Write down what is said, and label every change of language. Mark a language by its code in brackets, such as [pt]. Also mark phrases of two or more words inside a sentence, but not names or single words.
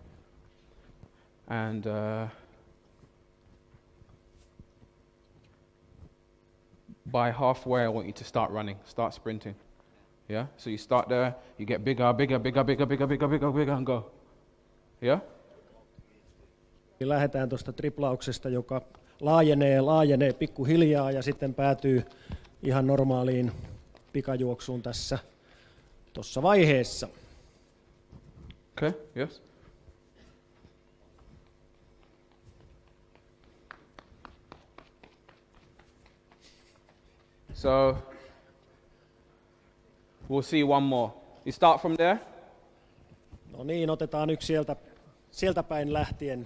[en] And by halfway, I want you to start running, start sprinting. Yeah, so you start there, you get bigger, bigger, bigger, bigger, bigger, bigger, bigger, bigger, and go. Yeah? [fi] Lähdetään tuosta triplauksesta, joka laajenee pikkuhiljaa ja sitten päätyy ihan normaaliin pikajuoksuun tuossa vaiheessa. [en] Okay, yes. So, we'll see one more. You start from there. [fi] No niin, otetaan yksi sieltä päin lähtien.